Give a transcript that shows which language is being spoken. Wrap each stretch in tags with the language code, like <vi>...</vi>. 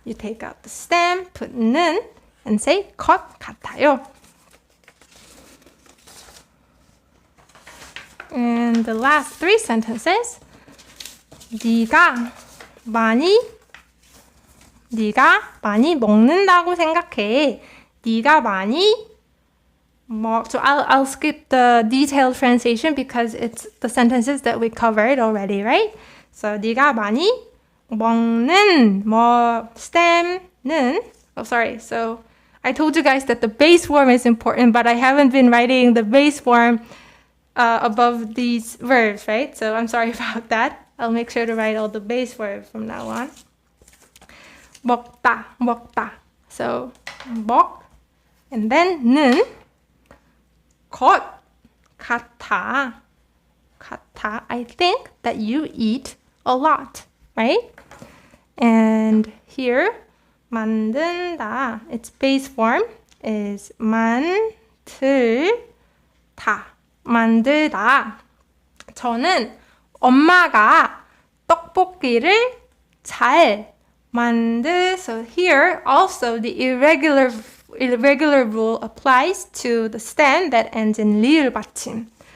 <en>You take out the stem, put 는, and say</en> <ko>것 같아요.</ko> <en>And the last three sentences.</en> <ko>네가 많이 먹는다고 생각해. 네가 많이</ko> <en>So I'll skip the detailed translation because it's the sentences that we covered already, right? So</en> <ko>네가 많이 먹는 stem는</ko> <en>sorry. So I told you guys that the base form is important, but I haven't been writing the base form above these verbs, right? So I'm sorry about that. I'll make sure to write all the base verbs from now on.</en> <ko>먹다.</ko> <en>So</en> <ko>먹</ko> <en>and then</en> <ko>는 것 같아.</ko> <en>I think that you eat a lot, right? And here 만든다. Its base form is 만들다.</en> <ko>저는 엄마가 떡볶이를 잘</ko> <en>So here also the irregular rule applies to the stem that ends in 리을 받침.</en>